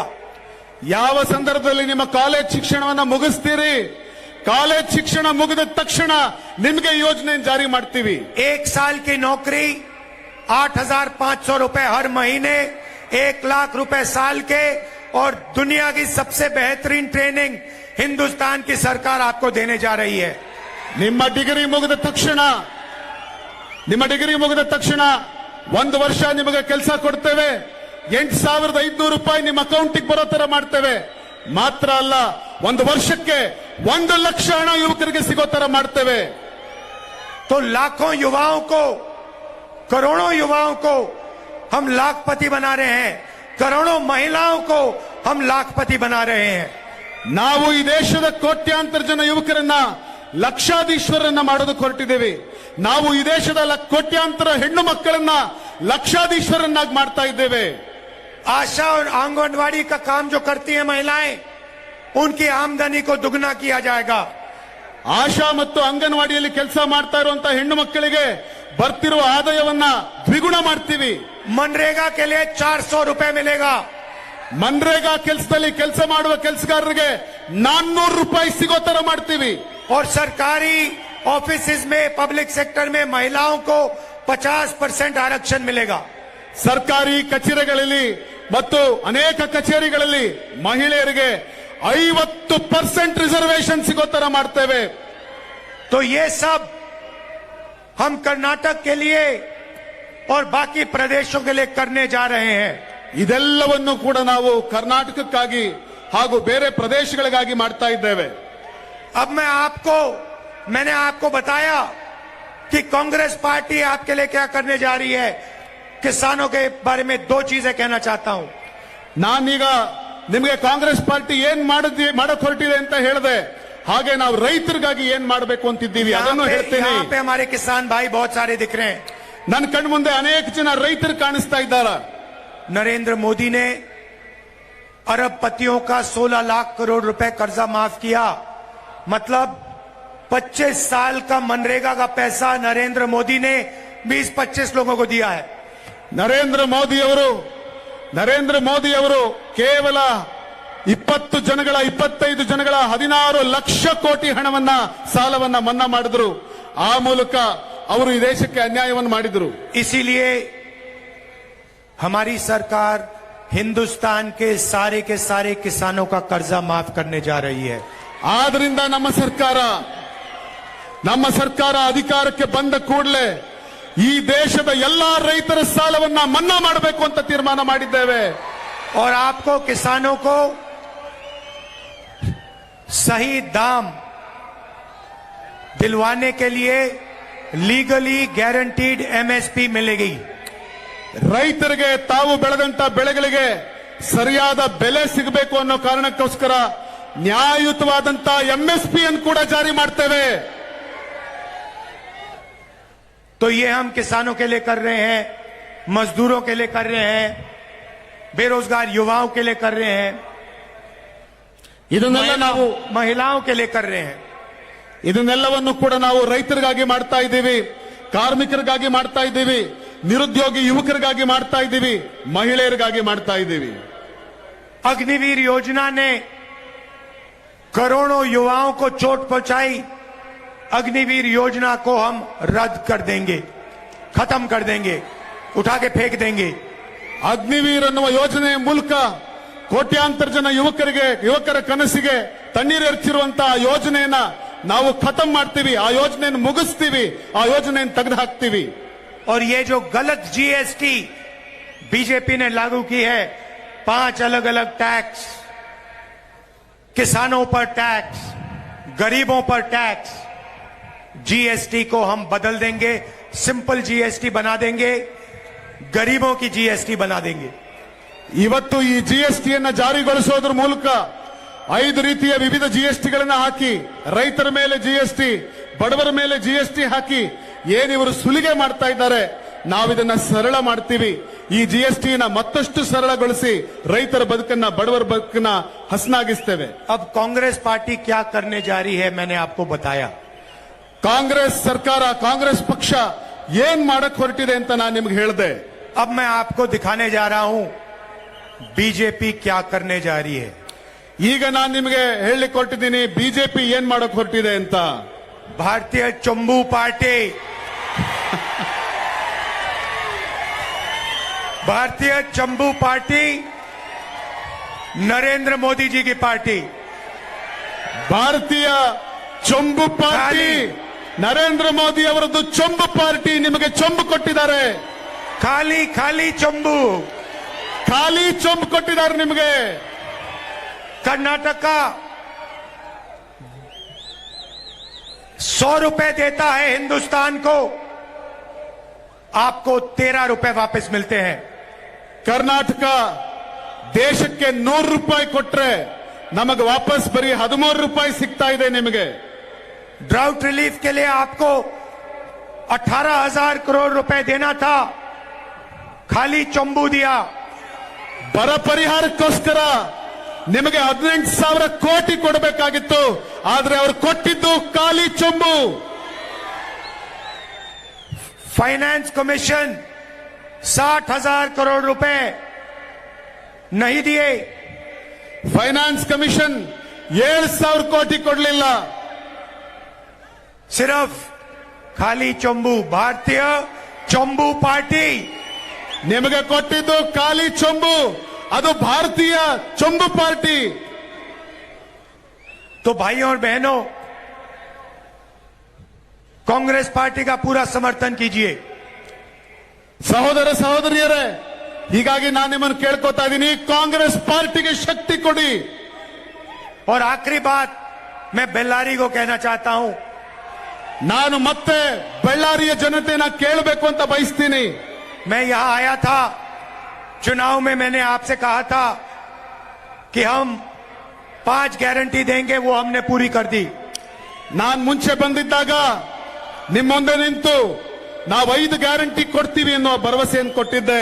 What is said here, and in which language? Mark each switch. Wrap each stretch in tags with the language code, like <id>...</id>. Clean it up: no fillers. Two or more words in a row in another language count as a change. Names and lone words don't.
<kn>ಯಾವ ಸಂದರ್ಭದಲ್ಲಿ ನಿಮ್ಮ ಕಾಲೇಜ್ ಶಿಕ್ಷಣವನ್ನ ಮುಗಿಸ್ತೀರಿ, ಕಾಲೇಜ್ ಶಿಕ್ಷಣ ಮುಗಿದ ತಕ್ಷಣ ನಿಮಗೆ ಯೋಜನೆ ಜಾರಿ ಮಾಡ್ತೀವಿ।</kn> <hi>1 साल की नौकरी 8,500 रुपए हर महीने, 1 लाख रुपए साल के, और दुनिया की सबसे बेहतरीन ट्रेनिंग हिंदुस्तान की सरकार आपको देने जा रही है।</hi> <kn>ನಿಮ್ಮ ಡಿಗ್ರಿ ಮುಗಿದ ತಕ್ಷಣ 1 ವರ್ಷ ನಿಮಗೆ ಕೆಲಸ ಕೊಡ್ತೇವೆ, 8,500 ರೂಪಾಯಿ ನಿಮ್ಮ ಅಕೌಂಟಿಗೆ ಬರೋ ತರ ಮಾಡ್ತೇವೆ। ಮಾತ್ರ ಅಲ್ಲ, 1 ವರ್ಷಕ್ಕೆ 1 ಲಕ್ಷ ಹಣ ಯುವಕರಿಗೆ ಸಿಗೋ ತರ ಮಾಡ್ತೇವೆ।</kn> <hi>तो लाखों युवाओं को, करोड़ों युवाओं को हम लाखपति बना रहे हैं, करोड़ों महिलाओं को हम लाखपति बना रहे हैं।</hi> <kn>ನಾವು ಈ ದೇಶದ ಕೋಟ್ಯಾಂತರ ಜನ ಯುವಕರನ್ನ ಲಕ್ಷಾಧೀಶ್ವರನ್ನ ಮಾಡೋದಕ್ಕೆ ಹೊರಟಿದ್ದೇವೆ। ನಾವು ಈ ದೇಶದ ಕೋಟ್ಯಾಂತರ ಹೆಣ್ಣು ಮಕ್ಕಳನ್ನ ಲಕ್ಷಾಧೀಶ್ವರನ್ನಾಗಿ ಮಾಡ್ತಾ ಇದ್ದೇವೆ।</kn> <hi>आशा और आंगनवाड़ी का काम जो करती है महिलाएं, उनकी आमदनी को दुगना किया जाएगा।</hi> <kn>ಆಶಾ ಮತ್ತು ಅಂಗನವಾಡಿಯಲ್ಲಿ ಕೆಲಸ ಮಾಡ್ತಾ ಇರುವಂತ ಹೆಣ್ಣು ಮಕ್ಕಳಿಗೆ ಬರ್ತಿರುವ ಆದಾಯವನ್ನ ದ್ವಿಗುಣ ಮಾಡ್ತೀವಿ।</kn> <hi>मनरेगा के लिए 400 रुपए मिलेगा।</hi> <kn>ಮನ್ರೇಗಾ ಕೆಲಸದಲ್ಲಿ ಕೆಲಸ ಮಾಡುವ ಕೆಲಸಗಾರರಿಗೆ 400 ರೂಪಾಯಿ ಸಿಗೋ ತರ ಮಾಡ್ತೀವಿ।</kn> <hi>और सरकारी ऑफिसेज में,</hi> <en>public sector</en> <hi>में महिलाओं को 50% आरक्षण मिलेगा।</hi> <kn>ಸರ್ಕಾರಿ ಕಚೇರಿಗಳಲ್ಲಿ ಮತ್ತು ಅನೇಕ ಕಚೇರಿಗಳಲ್ಲಿ ಮಹಿಳೆಯರಿಗೆ 50% ರಿಸರ್ವೇಶನ್ ಸಿಗೋ ತರ ಮಾಡ್ತೇವೆ।</kn> <hi>तो ये सब हम कर्नाटक के लिए और बाकी प्रदेशों के लिए करने जा रहे हैं।</hi> <kn>ಇದೆಲ್ಲವನ್ನು ಕೂಡ ನಾವು ಕರ್ನಾಟಕಕ್ಕಾಗಿ ಹಾಗೂ ಬೇರೆ ಪ್ರದೇಶಗಳಿಗಾಗಿ ಮಾಡ್ತಾ ಇದ್ದೇವೆ।</kn> <hi>अब मैंने आपको बताया कि कांग्रेस पार्टी आपके लिए क्या करने जा रही है। किसानों के बारे में 2 चीजें कहना चाहता हूं।</hi> <kn>ನಾನೀಗ ನಿಮಗೆ ಕಾಂಗ್ರೆಸ್ ಪಾರ್ಟಿ ಏನ್ ಮಾಡಕ್ ಹೊರಟಿದೆ ಅಂತ ಹೇಳಿದೆ, ಹಾಗೆ ನಾವು ರೈತರಿಗಾಗಿ ಏನ್ ಮಾಡಬೇಕು ಅಂತಿದ್ದೀವಿ ಅದನ್ನು ಹೇಳ್ತೇನೆ।</kn> <hi>यहाँ पे हमारे किसान भाई बहुत सारे दिख रहे हैं।</hi> <kn>ನನ್ನ ಕಣ್ಮುಂದೆ ಅನೇಕ ಜನ ರೈತರು ಕಾಣಿಸ್ತಾ ಇದ್ದಾರೆ।</kn> <hi>नरेंद्र मोदी ने अरबपतियों का 16 लाख करोड़ रुपए कर्जा माफ किया। मतलब 25 साल का मनरेगा का पैसा नरेंद्र मोदी ने 20-25 लोगों को दिया है।</hi> <kn>ನರೇಂದ್ರ ಮೋದಿ ಅವರು ಕೇವಲ 25 ಜನಗಳ 16 ಲಕ್ಷ ಕೋಟಿ ಹಣವನ್ನ ಸಾಲವನ್ನ ಮನ್ನಾ ಮಾಡಿದ್ರು। ಆ ಮೂಲಕ ಅವರು ಈ ದೇಶಕ್ಕೆ ಅನ್ಯಾಯವನ್ನು ಮಾಡಿದ್ರು।</kn> <hi>इसीलिए हमारी सरकार हिंदुस्तान के सारे किसानों का कर्जा माफ करने जा रही है।</hi> <kn>ಆದ್ರಿಂದ ನಮ್ಮ ಸರ್ಕಾರ ಅಧಿಕಾರಕ್ಕೆ ಬಂದ ಕೂಡಲೇ ಈ ದೇಶದ ಎಲ್ಲಾ ರೈತರ ಸಾಲವನ್ನ ಮನ್ನಾ ಮಾಡಬೇಕು ಅಂತ ತೀರ್ಮಾನ ಮಾಡಿದ್ದೇವೆ।</kn> <hi>और आपको किसानों को सही दाम दिलवाने के लिए</hi> <en>legally guaranteed MSP</en> <hi>मिलेगी।</hi> <kn>ರೈತರಿಗೆ ತಾವು ಬೆಳೆದಂತ ಬೆಳೆಗಳಿಗೆ ಸರಿಯಾದ ಬೆಲೆ ಸಿಗಬೇಕು ಅನ್ನೋ ಕಾರಣಕ್ಕೋಸ್ಕರ ನ್ಯಾಯಯುತವಾದಂತ ಎಂಎಸ್ಪಿ ಅನ್ನು ಕೂಡ ಜಾರಿ ಮಾಡ್ತೇವೆ।</kn> <hi>तो ये हम किसानों के लिए कर रहे हैं, मजदूरों के लिए कर रहे हैं, बेरोजगार युवाओं के लिए कर रहे हैं,</hi> <kn>ಇದನ್ನೆಲ್ಲ ನಾವು</kn> <hi>महिलाओं के लिए कर रहे हैं।</hi> <kn>ಇದನ್ನೆಲ್ಲವನ್ನು ಕೂಡ ನಾವು ರೈತರಿಗಾಗಿ ಮಾಡ್ತಾ ಇದ್ದೀವಿ, ಕಾರ್ಮಿಕರಿಗಾಗಿ ಮಾಡ್ತಾ ಇದ್ದೀವಿ, ನಿರುದ್ಯೋಗಿ ಯುವಕರಿಗಾಗಿ ಮಾಡ್ತಾ ಇದ್ದೀವಿ, ಮಹಿಳೆಯರಿಗಾಗಿ ಮಾಡ್ತಾ ಇದ್ದೀವಿ।</kn> <hi>अग्निवीर योजना ने करोड़ों युवाओं को चोट पहुंचाई। अग्निवीर योजना को हम रद्द कर देंगे, खत्म कर देंगे, उठा के फेंक देंगे।</hi> <kn>ಅಗ್ನಿವೀರ್ ಅನ್ನುವ ಯೋಜನೆಯ ಮೂಲಕ ಕೋಟ್ಯಾಂತರ ಜನ ಯುವಕರ ಕನಸಿಗೆ ತಣ್ಣೀರು ಎರಚಿರುವಂತಹ ಯೋಜನೆಯನ್ನ ನಾವು ಖತಮ್ ಮಾಡ್ತೀವಿ, ಆ ಯೋಜನೆಯನ್ನು ಮುಗಿಸ್ತೀವಿ, ಆ ಯೋಜನೆಯನ್ನು ತೆಗೆದು ಹಾಕ್ತೀವಿ।</kn> <hi>और ये जो गलत जीएसटी बीजेपी ने लागू की है, 5 अलग अलग टैक्स, किसानों पर टैक्स, गरीबों पर टैक्स, जीएसटी को हम बदल देंगे,</hi> <en>simple GST</en> <hi>बना देंगे, गरीबों की जीएसटी बना देंगे।</hi> <kn>ಇವತ್ತು ಈ ಜಿಎಸ್ಟಿಯನ್ನ ಜಾರಿಗೊಳಿಸೋದ್ರ ಮೂಲಕ 5 ರೀತಿಯ ವಿವಿಧ ಜಿಎಸ್ಟಿಗಳನ್ನ ಹಾಕಿ ರೈತರ ಮೇಲೆ ಜಿಎಸ್ಟಿ, ಬಡವರ ಮೇಲೆ ಜಿಎಸ್ಟಿ ಹಾಕಿ ಏನಿವರು ಸುಲಿಗೆ ಮಾಡ್ತಾ ಇದ್ದಾರೆ, ನಾವಿದನ್ನ ಸರಳ ಮಾಡ್ತೀವಿ। ಈ ಜಿಎಸ್ಟಿನ ಮತ್ತಷ್ಟು ಸರಳಗೊಳಿಸಿ ರೈತರ ಬದುಕನ್ನ, ಬಡವರ ಬದುಕನ್ನ ಹಸನಾಗಿಸ್ತೇವೆ।</kn> <hi>अब कांग्रेस पार्टी क्या करने जा रही है, मैंने आपको बताया।</hi> <kn>ಕಾಂಗ್ರೆಸ್ ಸರ್ಕಾರ, ಕಾಂಗ್ರೆಸ್ ಪಕ್ಷ ಏನ್ ಮಾಡಕ್ ಹೊರಟಿದೆ ಅಂತ ನಾನು ನಿಮ್ಗೆ ಹೇಳಿದೆ.</kn> <hi>अब मैं आपको दिखाने जा रहा हूं बीजेपी क्या करने जा रही है.</hi> <kn>ಈಗ ನಾನು ನಿಮಗೆ ಹೇಳಲಿಕ್ಕೆ ಹೊರಟಿದ್ದೀನಿ ಬಿಜೆಪಿ ಏನ್ ಮಾಡಕ್ ಹೊರಟಿದೆ ಅಂತ.</kn> <hi>भारतीय चंबू पार्टी भारतीय चंबू पार्टी नरेंद्र मोदी जी की पार्टी.</hi> <kn>ಭಾರತೀಯ ಚೊಂಬು ಪಾರ್ಟಿ ನರೇಂದ್ರ ಮೋದಿ ಅವರದ್ದು ಚೊಂಬು ಪಾರ್ಟಿ ನಿಮಗೆ ಚೊಂಬು ಕೊಟ್ಟಿದ್ದಾರೆ.</kn> <hi>खाली खाली चंबू.</hi> <kn>ಖಾಲಿ ಚೊಂಬು ಕೊಟ್ಟಿದ್ದಾರೆ ನಿಮಗೆ.</kn> <hi>कर्नाटक 100 रुपए देता है हिंदुस्तान को, आपको 13 रुपए वापस मिलते हैं.</hi> <kn>ಕರ್ನಾಟಕ ದೇಶಕ್ಕೆ 100 ರೂಪಾಯಿ ಕೊಟ್ರೆ ನಮಗೆ ವಾಪಸ್ ಬರೀ 13 ರೂಪಾಯಿ ಸಿಗ್ತಾ ಇದೆ ನಿಮಗೆ.</kn> <en>drought relief</en> <hi>के लिए आपको 18,000 करोड़ रुपए देना था, खाली चंबू दिया.</hi> <kn>ಬರ ಪರಿಹಾರಕ್ಕೋಸ್ಕರ ನಿಮಗೆ 18,000 ಕೋಟಿ ಕೊಡಬೇಕಾಗಿತ್ತು, ಆದ್ರೆ ಅವರು ಕೊಟ್ಟಿದ್ದು ಖಾಲಿ ಚೊಂಬು.</kn> <hi>फाइनेंस कमीशन 60,000 करोड़ रुपए नहीं दिए.</hi> <kn>ಫೈನಾನ್ಸ್ ಕಮಿಷನ್ 7,000 ಕೋಟಿ ಕೊಡಲಿಲ್ಲ.</kn> <hi>सिर्फ खाली चंबू. भारतीय चंबू पार्टी</hi> <kn>ನಿಮಗೆ ಕೊಟ್ಟಿದ್ದು ಖಾಲಿ ಚೊಂಬು, ಅದು ಭಾರತೀಯ ಚೊಂಬು ಪಾರ್ಟಿ.</kn> <hi>तो भाइयों और बहनों, कांग्रेस पार्टी का पूरा समर्थन कीजिए.</hi> <kn>ಸಹೋದರ ಸಹೋದರಿಯರೇ, ಹೀಗಾಗಿ ನಾನು ನಿಮ್ಮನ್ನು ಕೇಳ್ಕೊತಾ ಇದ್ದೀನಿ, ಕಾಂಗ್ರೆಸ್ ಪಾರ್ಟಿಗೆ ಶಕ್ತಿ ಕೊಡಿ.</kn> <hi>और आखिरी बात मैं बेल्लारी को कहना चाहता हूं,</hi> <kn>ನಾನು ಮತ್ತೆ ಬಳ್ಳಾರಿಯ ಜನತೆನ ಕೇಳಬೇಕು ಅಂತ ಬಯಸ್ತೀನಿ.</kn> <hi>मैं यहां आया था चुनाव में, मैंने आपसे कहा था कि हम 5 गारंटी देंगे, वो हमने पूरी कर दी.</hi> <kn>ನಾನು ಮುಂಚೆ ಬಂದಿದ್ದಾಗ ನಿಮ್ಮ ಮುಂದೆ ನಿಂತು ನಾವು 5 ಗ್ಯಾರಂಟಿ ಕೊಡ್ತೀವಿ ಅನ್ನೋ ಭರವಸೆಯನ್ನು ಕೊಟ್ಟಿದ್ದೆ.</kn>